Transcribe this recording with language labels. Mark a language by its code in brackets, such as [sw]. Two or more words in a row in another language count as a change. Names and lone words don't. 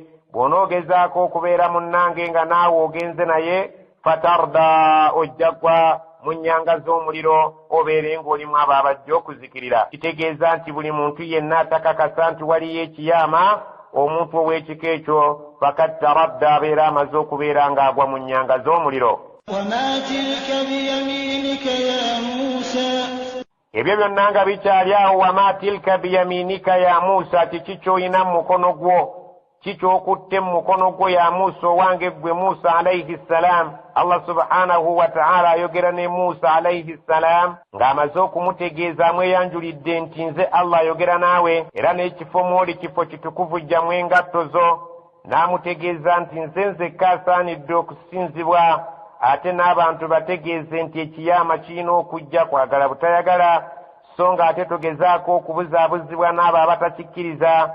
[lg] Bw'onoogezaako okubeera munnange nga naawe ogenze naye, fatarda, ojjagwa mu nnyanga z'omuliro, obeere ng'olimu abo abajja okuzikirira. Kitegeeza nti buli muntu yenna atakakasa nti waliyo ekiyama, omuntu ow'ekika ekyo [ar] فقد تردى, [lg] abeera amaze okubeera ng'agwa mu nnyanga z'omuliro. [ar] وما تلك بيمينك يا موسى [lg] Ebyo byonna nga bikyali awo. [ar] وما تلك بيمينك يا موسى, [lg] kiki ky'olina mu mukono gwo, kikyokutte mu mukono gwo [ar] يا موسى [lg] owange gwe Musa [ar] عليه السلام. [lg] Allah [ar] سبحانه وتعالى [lg] ayogera ne Musa [ar] عليه السلام [lg] ng'amaze okumutegeeza amweyanjulidde nti nze Allah ayogera naawe, era n'ekifo mw'oli kifo kitukuvu, jjamu engatto zo. N'amutegeeza nti nze nzekka asaanidde okusinzibwa, ate n'abantu bategeeze nti ekiyama kirina okujja, kwagala butayagala, so ng'ate togezaako okubuzaabuzibwa n'abo abatakikkiriza.